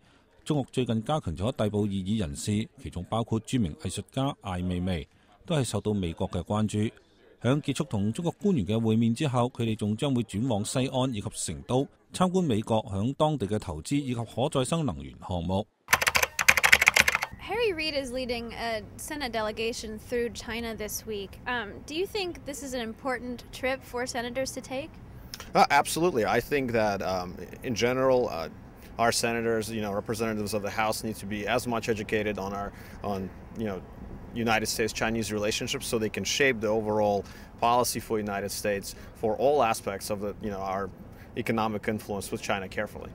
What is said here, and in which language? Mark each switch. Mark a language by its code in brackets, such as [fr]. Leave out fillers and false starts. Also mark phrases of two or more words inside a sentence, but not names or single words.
[yue] 中國最近加強咗逮捕異議人士，其中包括著名藝術家艾未未，都係受到美國嘅關注。響結束同中國官員嘅會面之後，佢哋仲將會轉往西安以及成都參觀美國響當地嘅投資以及可再生能源項目。 [en] Harry Reid is leading a Senate delegation through China this week. Do you think this is an important trip for senators to take? Absolutely. I think that in general, our senators, representatives of the House, need to be as much educated on United States-Chinese relationships, so they can shape the overall policy for the United States for all aspects of our economic influence with China carefully.